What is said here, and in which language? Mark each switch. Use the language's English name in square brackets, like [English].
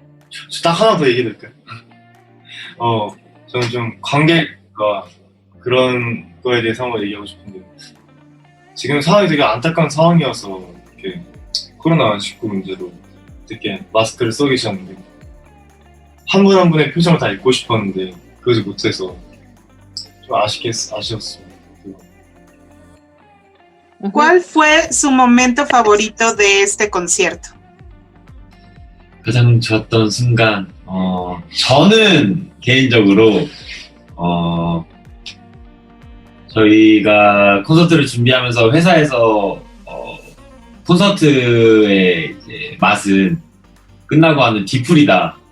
[Korean] 저 딱 하나 더 얘기해 드릴까요? 저는 좀 관객과 그런 거에 대해서 한번 얘기하고 싶은데, 지금 상황이 되게 안타까운 상황이어서 이렇게 코로나19 문제로 이렇게 마스크를 써 계셨는데, 한 분 한 분의 표정을 다 읽고 싶었는데 그러지 못해서 좀 아쉬웠어요. [Spanish] ¿Cuál fue su momento favorito de este concierto? [Korean] 가장 좋았던 순간, 저는 개인적으로, 저희가 콘서트를 준비하면서 회사에서, 콘서트의 이제 맛은 끝나고 하는 뒤풀이다.